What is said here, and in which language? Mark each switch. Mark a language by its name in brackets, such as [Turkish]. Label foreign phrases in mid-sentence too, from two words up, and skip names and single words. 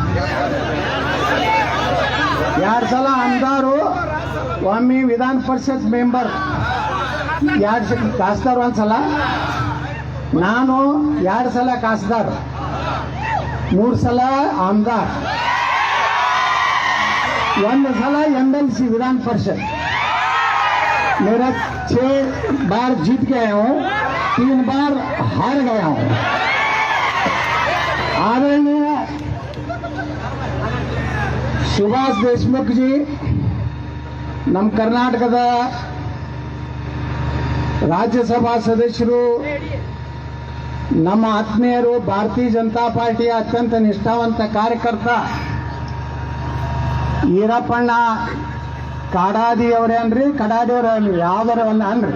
[Kannada] 2 ಸಲ ಆಮದಾರು, ಒಮ್ಮೆ ವಿಧಾನ ಪರಿಷತ್ ಮೆಂಬರ್, 2 ಸಲ ಕಾಸ್ದಾರ್, 1 ಸಲ ನಾನು, 2 ಸಲ ಕಾಸ್ದಾರ್, 3 ಸಲ ಆಮದಾರ್, 1 ಸಲ MLC [Hindi] विधान परिषद. मेरा 6 बार जीत गया हूँ, 3 बार हार गया हूँ. आदरणीय सुभाष देशमुख जी, [Kannada] ನಮ್ಮ ಕರ್ನಾಟಕದ ರಾಜ್ಯಸಭಾ ಸದಸ್ಯರು, ನಮ್ಮ ಆತ್ಮೀಯರು, ಭಾರತೀಯ ಜನತಾ ಪಾರ್ಟಿಯ ಅತ್ಯಂತ ನಿಷ್ಠಾವಂತ ಕಾರ್ಯಕರ್ತ ಈರಪ್ಪಣ್ಣ ಕಾಡಾದಿ ಅವರೇ ಅನ್ರಿ, ಕಡಾಡಿ ಅವರೇ ಅನ್ರಿ, ಯಾವ್ದಾರ ಒಂದು ಅನ್ರಿ.